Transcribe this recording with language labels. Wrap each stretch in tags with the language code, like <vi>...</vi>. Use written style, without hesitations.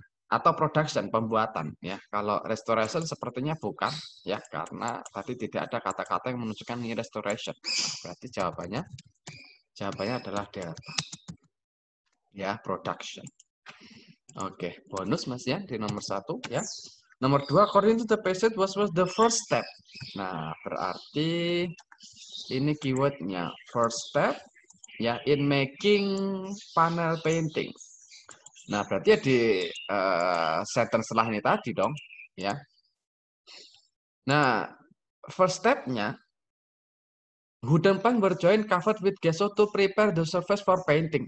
<id>Atau production, pembuatan ya. Kalau restoration sepertinya bukan ya, karena tadi tidak ada kata-kata yang menunjukkan ini restoration. Nah, berarti jawabannya adalah delta ya, production. Oke, bonus Mas ya di nomor 1 ya. Nomor 2,</id> <en>according to the passage was the first step.</en> <id>Nah, berarti ini keywordnya</id> <en>first step</en> <id>ya,</id> <en>in making panel painting.</en> <id>Nah, berarti ya di sentence setelah ini tadi dong ya. Nah,</id> <en>first step-nya wooden plank were joined covered with gesso to prepare the surface for painting.</en>